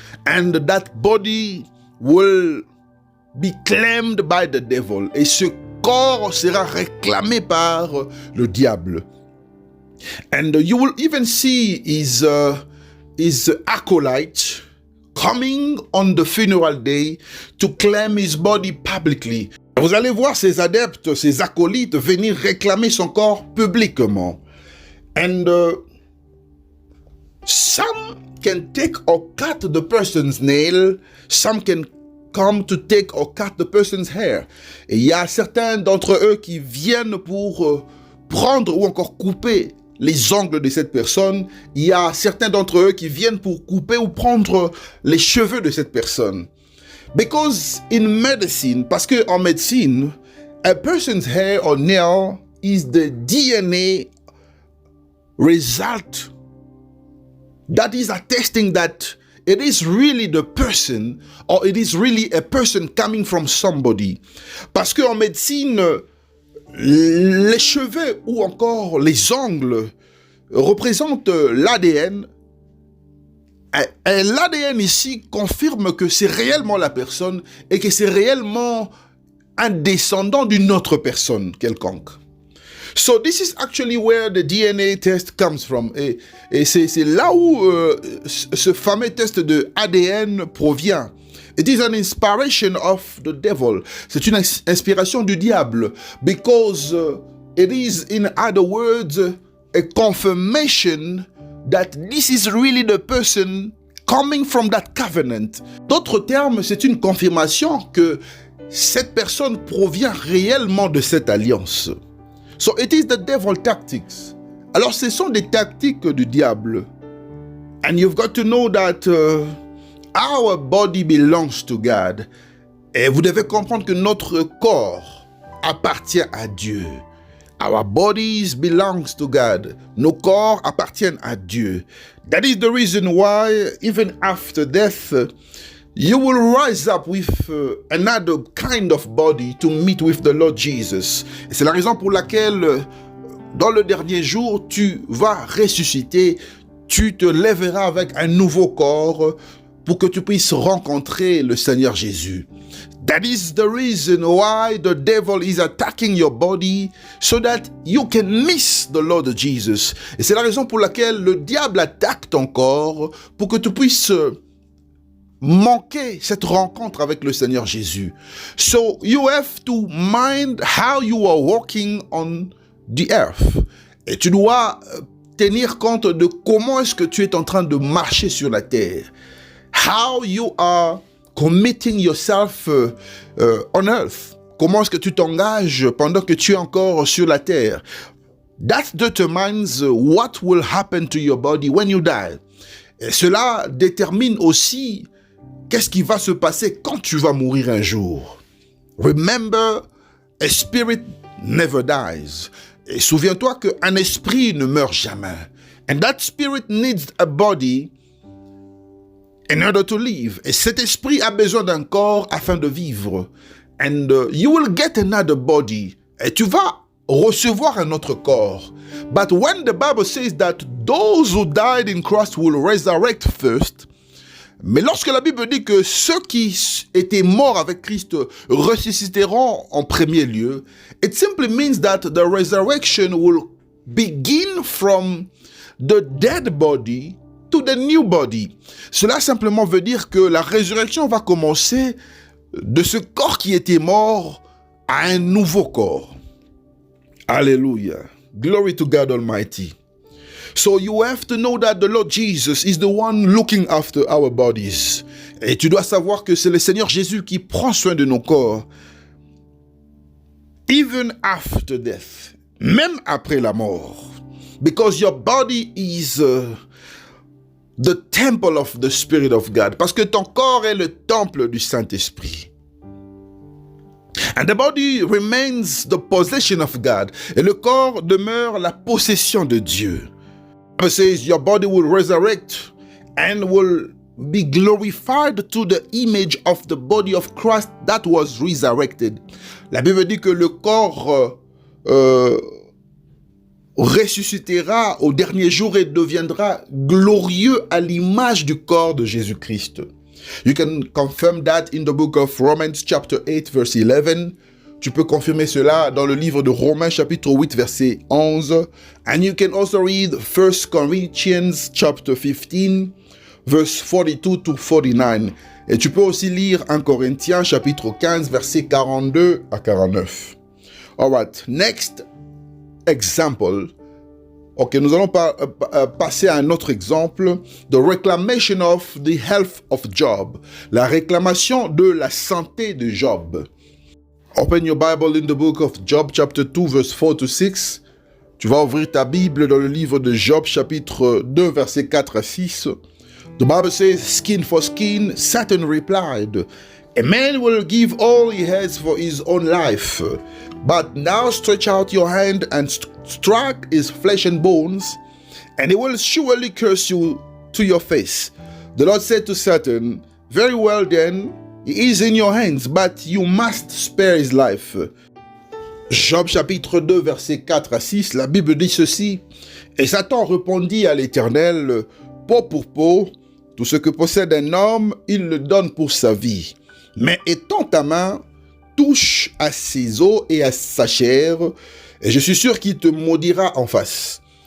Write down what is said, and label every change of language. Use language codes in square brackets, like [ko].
[en] And that body will be claimed by the devil. [fr] Et ce corps sera réclamé par le diable. [en] And you will even see his acolyte coming on the funeral day to claim his body publicly. [fr] Vous allez voir ses adeptes, ses acolytes venir réclamer son corps publiquement. [en] And some can take or cut the person's nail, some can come to take or cut the person's hair. [fr] Et il y a certains d'entre eux qui viennent pour prendre ou encore couper les ongles de cette personne. Il y a certains d'entre eux qui viennent pour couper ou prendre les cheveux de cette personne. [en] Because in medicine, [fr] parce que en médecine, [en] a person's hair or nail is the DNA result that is attesting that it is really the person or it is really a person coming from somebody. [fr] Parce que en médecine, les cheveux ou encore les ongles représentent l'ADN. Et l'ADN ici confirme que c'est réellement la personne et que c'est réellement un descendant d'une autre personne quelconque. [en] So this is actually where the DNA test comes from. [fr] Et c'est là où ce fameux test de ADN provient. [en] It is an inspiration of the devil. [fr] C'est une inspiration du diable. [en] Because it is, in other words, a confirmation that this is really the person coming from that covenant. [fr] D'autres termes, c'est une confirmation que cette personne provient réellement de cette alliance. [en] So it is the devil tactics. [fr] Alors ce sont des tactiques du diable. [en] And you've got to know that our body belongs to God. [fr] Et vous devez comprendre que notre corps appartient à Dieu. [en] Our bodies belongs to God. [fr] Nos corps appartiennent à Dieu. [en] That is the reason why, even after death, you will rise up with another kind of body to meet with the Lord Jesus. [fr] Et c'est la raison pour laquelle, dans le dernier jour, tu vas ressusciter, tu te lèveras avec un nouveau corps pour que tu puisses rencontrer le Seigneur Jésus. [en] That is the reason why the devil is attacking your body so that you can miss the Lord Jesus. [fr] Et c'est la raison pour laquelle le diable attaque ton corps pour que tu puisses manquer cette rencontre avec le Seigneur Jésus. [en] So you have to mind how you are walking on the earth. [fr] Et tu dois tenir compte de comment est-ce que tu es en train de marcher sur la terre. [en] How you are committing yourself on earth. [fr] Comment est-ce que tu t'engages pendant que tu es encore sur la terre? [en] That determines what will happen to your body when you die. [fr] Et cela détermine aussi qu'est-ce qui va se passer quand tu vas mourir un jour. [en] Remember, a spirit never dies. [fr] Et souviens-toi qu'un esprit ne meurt jamais. [en] And that spirit needs a body. in order to live. [fr] Et cet esprit a besoin d'un corps afin de vivre. [en] And you will get another body. [fr] Et tu vas recevoir un autre corps. [en] But when the Bible says that those who died in Christ will resurrect first, [fr] mais lorsque la Bible dit que ceux qui étaient morts avec Christ ressusciteront en premier lieu, [en] it simply means that the resurrection will begin from the dead body to the new body. [fr] Cela simplement veut dire que la résurrection va commencer de ce corps qui était mort à un nouveau corps. [en] Alléluia. Glory to God Almighty. So you have to know that the Lord Jesus is the one looking after our bodies. [fr] Et tu dois savoir que c'est le Seigneur Jésus qui prend soin de nos corps. [en] Even after death. [fr] Même après la mort. [en] Because your body is the temple of the Spirit of God. [fr] Parce que ton corps est le temple du Saint-Esprit. [en] And the body remains the possession of God. [fr] Et le corps demeure la possession de Dieu. [en] The Bible says your body will resurrect and will be glorified to the image of the body of Christ that was resurrected. [fr] La Bible dit que le corps ressuscitera au dernier jour et deviendra glorieux à l'image du corps de Jésus-Christ. [en] You can confirm that in the book of Romans chapter 8 verse 11. [fr] Tu peux confirmer cela dans le livre de Romains chapitre 8 verset 11. [en] And you can also read 1 Corinthians chapter 15 verse 42 to 49. [fr] Et tu peux aussi lire 1 Corinthiens chapitre 15 verset 42 à 49. [en] Alright, next example. [fr] Ok, nous allons passer à un autre exemple. [en] The reclamation of the health of Job. [fr] La réclamation de la santé de Job. [en] Open your Bible in the book of Job chapter 2 verse 4 to 6. [fr] Tu vas ouvrir ta Bible dans le livre de Job chapitre 2 verset 4 à 6. [en] The Bible says, skin for skin, Satan replied, a man will give all he has for his own life. But now stretch out your hand and strike his flesh and bones, and he will surely curse you to your face. The Lord said to Satan, very well then, he is in your hands, but you must spare his life. [fr] Job chapitre 2 verset 4 à 6, la Bible dit ceci, et Satan répondit à l'Éternel, peau pour peau, tout ce que possède un homme, il le donne pour sa vie. Mais étends ta main, touche à ses os et à sa chair, et je suis sûr qu'il te maudira en face.